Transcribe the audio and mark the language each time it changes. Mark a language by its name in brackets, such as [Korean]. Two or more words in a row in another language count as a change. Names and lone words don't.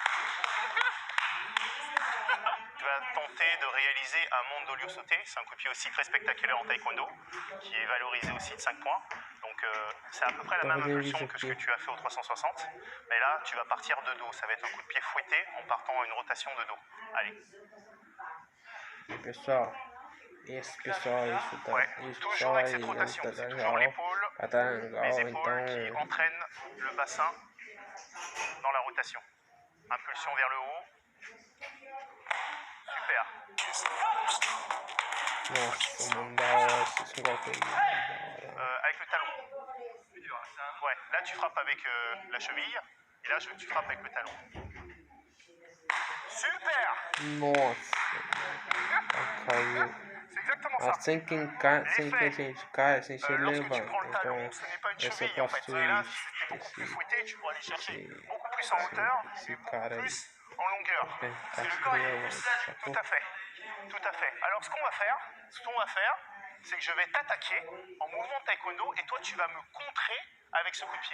[French] Tu vas tenter de réaliser un mondolio sauté. C'est un coup de pied aussi très spectaculaire en taekwondo, qui est valorisé aussi de 5 points. Donc c'est à peu près la même impulsion que ce que tu as fait au 360. Mais là, tu vas partir de dos. Ça va être un coup de pied fouetté en partant à une rotation de dos. Allez. [Portuguese] Pessoal, esse pessoal, isso tá, [French] Ouais, [Portuguese] isso [French] toujours [Portuguese] pessoal [French] avec [Portuguese] aí, [French] cette rotation. [Portuguese] tá [French] C'est toujours [Portuguese] legal, [French] l'épaule, [Portuguese] tá legal, [French] les épaules qui [Portuguese] então, [French] entraînent le bassin dans la rotation. Impulsion vers le haut. Super. [Portuguese] nossa, mano, da hora, esse golpe aí, da hora. [French] Avec le talon. Ouais, là tu frappes avec la cheville, et là tu frappes avec le talon. Super! [Portuguese] Nossa, caiu. [French] C'est exactement ça. [Portuguese] Sem que a gente cai, sem se [French] Lorsque tu [Portuguese] levanta, [French] prends le talon, [Portuguese] então, [French] ce n'est pas une [Portuguese] essa [French] cheville en fait. [Portuguese] postura, [French] Et là, si c'était beaucoup plus fouetté, tu pourrais aller chercher beaucoup plus en hauteur et beaucoup plus en longueur. C'est le corps, il est Tout à fait. Tout à fait. Alors ce qu'on va faire, c'est que je vais t'attaquer en mouvement de taekwondo et toi tu vas me contrer avec ce coup de pied.